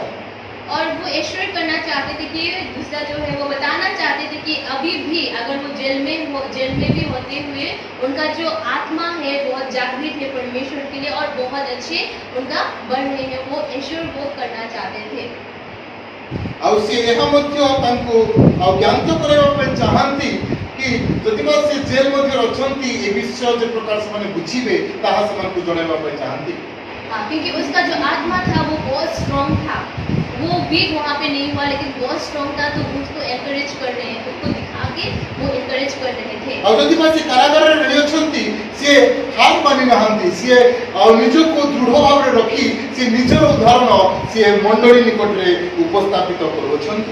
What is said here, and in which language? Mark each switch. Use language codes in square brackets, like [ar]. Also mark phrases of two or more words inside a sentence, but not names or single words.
[hi] और वो एश्योर करना चाहते थे कि दूसरा जो है वो बताना चाहते थे कि अभी भी अगर वो जेल में भी होते हुए उनका जो आत्मा है बहुत जागृत है परमेश्वर के लिए और बहुत अच्छे उनका बढ़ रहे हैं वो एश्योर वो करना चाहते थे। [or] ଆଉ ସେ ଏହା ମଧ୍ୟ ତାଙ୍କୁ ଜ୍ଞାତ କରିବା ପାଇଁ ଚାହାନ୍ତି କି ଯଦି ସେ ଜେଲ ମଧ୍ୟରେ ଅଛନ୍ତି ଏ ବିଷୟ ଯେ ପ୍ରକାର ସେମାନେ ବୁଝିବେ ତାହା ସେମାନଙ୍କୁ ଜଣାଇବା ପାଇଁ ଚାହାନ୍ତି। [hi] क्योंकि उसका जो आत्मा था वो बहुत स्ट्रॉन्ग था वो वीक वहाँ पे नहीं हुआ लेकिन बहुत स्ट्रॉन्ग था तो उसको एनकरेज कर रहे हैं उसको दिखा के वो एनकरेज कर रहे थे। [or] ଆଉ ଯଦି ସେ କାରାଗାର ରେ ରହି ଅଛନ୍ତି ସେ ହାର ମାନି ନାହାନ୍ତି ସେ ଆଉ ନିଜ କୁ ଦୃଢ଼ ଭାବ ରେ ରଖି ସେ ନିଜର ଉଦାହରଣ ସେ ମଣ୍ଡଳୀ ନିକଟ ରେ ଉପସ୍ଥାପିତ କରୁଛନ୍ତି